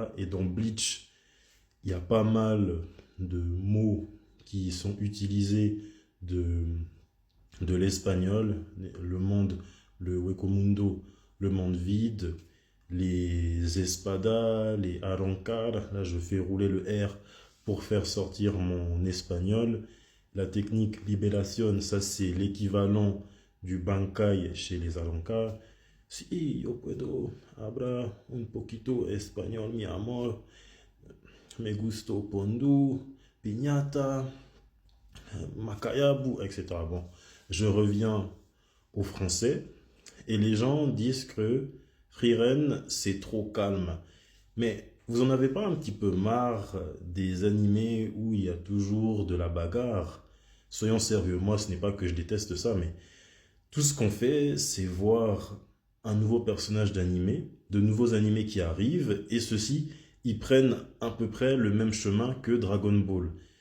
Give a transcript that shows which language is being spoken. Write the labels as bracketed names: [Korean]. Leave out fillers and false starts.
[French] Et dans Bleach, il y a pas mal de mots qui sont utilisés de, de l'espagnol, le monde, le Huecomundo, le monde vide, les espadas, les arrancar, là je fais rouler le R pour faire sortir mon espagnol. La technique libération, ça c'est l'équivalent du bankai chez les arrancar. [Spanish] Si yo puedo hablar un poquito español, mi amor, me gusto pondu, piñata, macayabu, etc. [French] Bon, je reviens au français et les gens disent que Frieren c'est trop calme. Mais vous en avez pas un petit peu marre des animés où il y a toujours de la bagarre? Soyons sérieux, moi ce n'est pas que je déteste ça, mais tout ce qu'on fait, c'est voir un nouveau personnage d'animé, de nouveaux animés qui arrivent, et ceux-ci, ils prennent à peu près le même chemin que Dragon Ball.